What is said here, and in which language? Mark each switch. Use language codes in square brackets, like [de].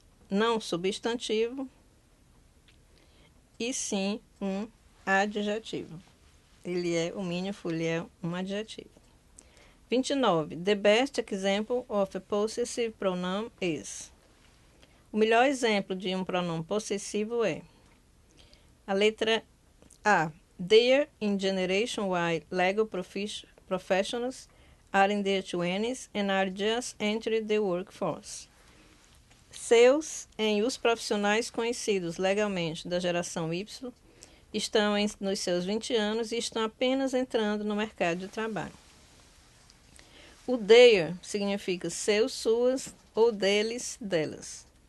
[pt] Não substantivo, e sim um adjetivo. Ele é o meaningful, ele é um adjetivo. 29. [en] The best example of a possessive pronoun is. [pt] O melhor exemplo de um pronome possessivo é a letra A. [en] They in Generation Y legal professionals are in their 20s and are just entering the workforce. [pt] Seus em os profissionais conhecidos legalmente da geração Y estão nos seus 20 anos e estão apenas entrando no mercado de trabalho. O their significa seus, suas ou deles, delas.